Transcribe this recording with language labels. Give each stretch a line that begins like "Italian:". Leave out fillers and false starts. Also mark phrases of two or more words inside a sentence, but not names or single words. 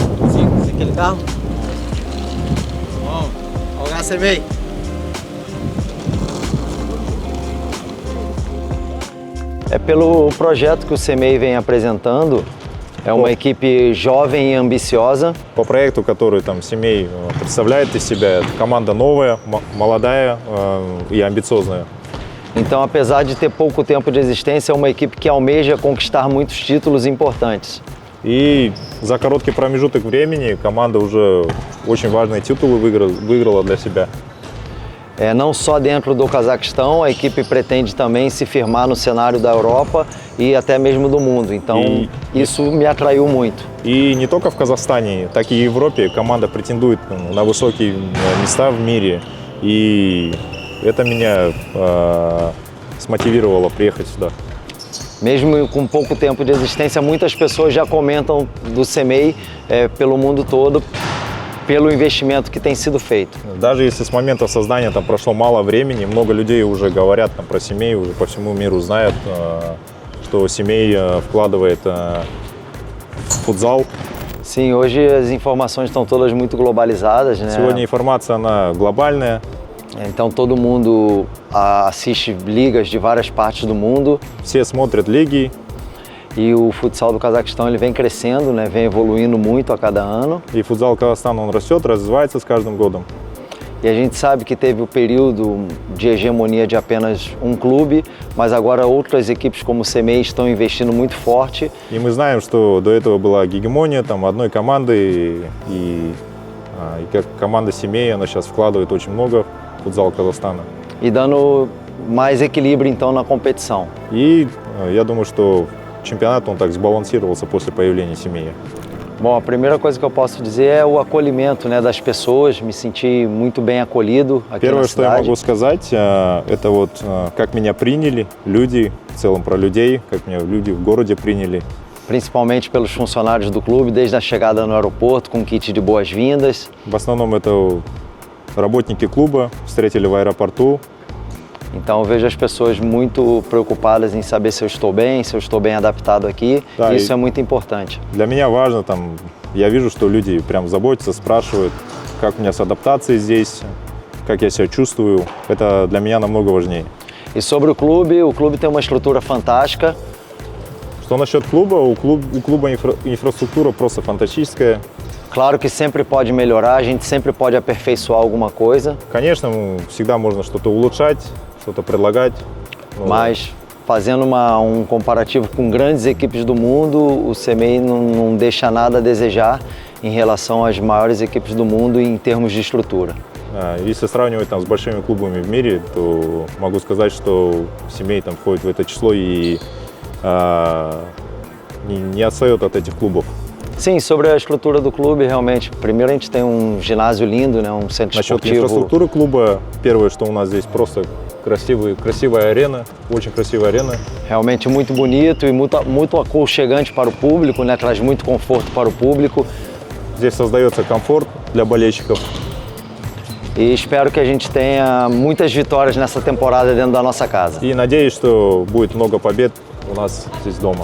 Portuguese: Sim, esse é aquele carro. Bom, olha o CMEI. É pelo projeto que o CMEI vem apresentando. É uma equipe jovem e ambiciosa.
Russian: По проекту, который там семей представляет из себя, это команда новая, молодая и амбициозная.
Portuguese: Então, apesar de ter pouco tempo de existência, é uma equipe que almeja conquistar muitos títulos importantes.
Russian: И за короткий промежуток времени команда уже очень важные титулы выиграла для себя.
Portuguese: Não só dentro do Cazaquistão, a equipe pretende também se firmar no cenário da Europa e até mesmo do mundo. Então, isso me atraiu muito.
Russian: И не только в Казахстане, так и в Европе команда претендует на высокие места в мире. И это меня смотивировало приехать сюда.
Portuguese: Mesmo com pouco tempo de existência, muitas pessoas já comentam do CMEI pelo mundo todo, pelo investimento que tem sido feito.
Russian: Даже если с момента создания там прошло мало времени, много людей уже говорят там про семей, уже по всему миру знают, что семей вкладывает в футзал.
Portuguese: Sim, hoje as informações estão todas muito globalizadas, né?
Russian: Сегодня информация она глобальная.
Portuguese: Então todo mundo assiste ligas de várias partes do mundo.
Russian: Все смотрят лиги.
Portuguese: E o futsal do Cazaquistão ele vem crescendo, né? Vem evoluindo muito a cada ano.
Russian: И футзал Казахстана он растет, развивается с каждым годом.
Portuguese: E a gente sabe que teve o período de hegemonia de apenas um clube, mas agora outras equipes como o CMEI estão investindo muito forte.
Russian: И мы знаем, что до этого была гегемония там одной команды, и как команда семей, она сейчас вкладывает очень много в футзал Казахстана.
Portuguese: E dando mais equilíbrio então na competição.
Russian: И я думаю, что чемпионат он так сбалансировался после появления семьи.
Portuguese: Bom, a primeira coisa que eu posso dizer é o acolhimento, né, das pessoas. Me senti muito bem acolhido aqui
Russian: Первое,
Portuguese: na
Russian: что я
Portuguese: cidade.
Russian: могу сказать, это вот как меня приняли люди, в целом про людей, как меня люди в городе приняли.
Portuguese: Principalmente pelos funcionários do clube, desde a chegada no aeroporto com kit de boas-vindas.
Russian: В основном это работники клуба встретили в аэропорту.
Portuguese: Então eu vejo as pessoas muito preocupadas em saber se eu estou bem adaptado aqui.
Russian: Да,
Portuguese: Isso
Russian: и
Portuguese: é muito importante.
Russian: Для меня важно, там, я вижу, что люди прям заботятся, спрашивают, как у меня с адаптацией здесь, как я себя чувствую. Это для меня намного важнее.
Portuguese: E sobre o clube tem uma estrutura fantástica.
Russian: Что насчет клуба? У клуба инфраструктура просто фантастическая.
Portuguese: Claro que sempre pode melhorar, a gente sempre pode aperfeiçoar alguma coisa.
Russian: Конечно, всегда можно что-то улучшать, что-то предлагать.
Portuguese: Mas fazendo um comparativo com grandes equipes do mundo, o CMEI não deixa nada a desejar em relação às maiores equipes do mundo em termos de estrutura.
Russian: Если сравнивать там с большими клубами в мире, то могу сказать, что семей там входит в это число и не отстает от этих клубов.
Portuguese: Sim, sobre a estrutura do clube, realmente, primeiro a gente tem um ginásio lindo, né, um centro
Russian: Насчет
Portuguese: esportivo.
Russian: инфраструктуры клуба, первое, что у нас здесь просто красивая арена, очень красивая арена.
Portuguese: Realmente muito bonito e muito aconchegante para o público, né, traz muito conforto para o público.
Russian: Здесь создается комфорт для болельщиков.
Portuguese: e espero que a gente tenha muitas vitórias nessa temporada dentro da nossa casa.
Russian: И надеюсь, что будет много побед у нас здесь дома.